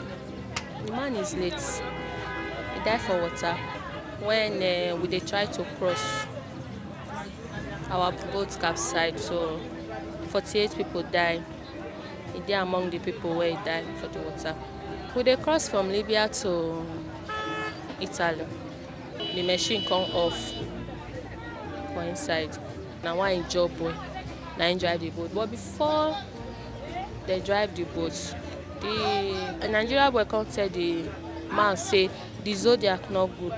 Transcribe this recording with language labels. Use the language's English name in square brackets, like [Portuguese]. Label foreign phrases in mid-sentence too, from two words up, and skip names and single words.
[Nigerian Pidgin] The man is late. He died for water. When we dey try to cross, our boat capsized, so 48 people die. He dey among the people where he died for the water. We dey cross from Libya to Italy. The machine come off for inside. Na why him job boy, na him drive the boat. But before they drive the boat, the Nigeria boy come tell the man say the Zodiac not good.